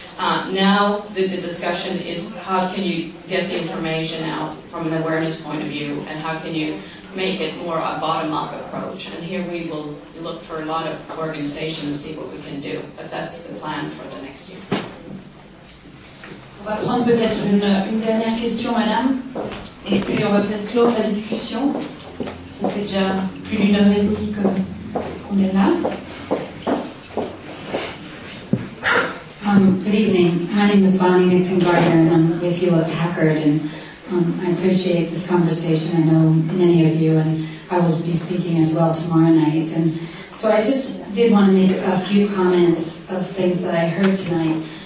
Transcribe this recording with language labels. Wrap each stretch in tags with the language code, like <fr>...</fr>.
<en>Now the discussion is, how can you get the information out from an awareness point of view, and how can you make it more a bottom-up approach? And here we will look for a lot of organizations and see what we can do. But that's the plan for the next year.</en> <fr>On va prendre peut-être une dernière question, madame, et puis on va peut-être clore la discussion. Ça fait déjà plus d'une heure et demie qu'on est là.</fr> <en>Good evening. My name is Bonnie Nixon-Gardner, and I'm with Hewlett Packard, and I appreciate this conversation. I know many of you, and I will be speaking as well tomorrow night. And so I just did want to make a few comments of things that I heard tonight.</en>